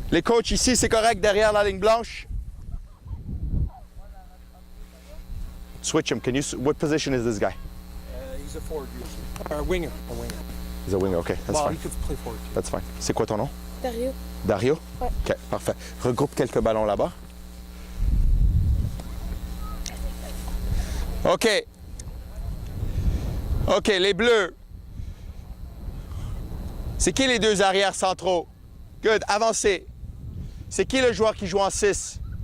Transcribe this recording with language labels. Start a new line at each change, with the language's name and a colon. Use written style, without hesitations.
French: Les coachs ici, c'est correct derrière la ligne blanche.
English: Switch him. What position is this guy? He's a forward usually. A winger. A winger. He's a winger, OK. That's Well, fine. he could play forward too. That's fine.
French: C'est quoi ton nom? Dario. Dario? Ouais. OK, parfait. Regroupe quelques ballons là-bas. OK. OK, les Bleus. C'est qui les deux arrières centraux? Good, avancez. C'est qui le joueur qui joue en 6?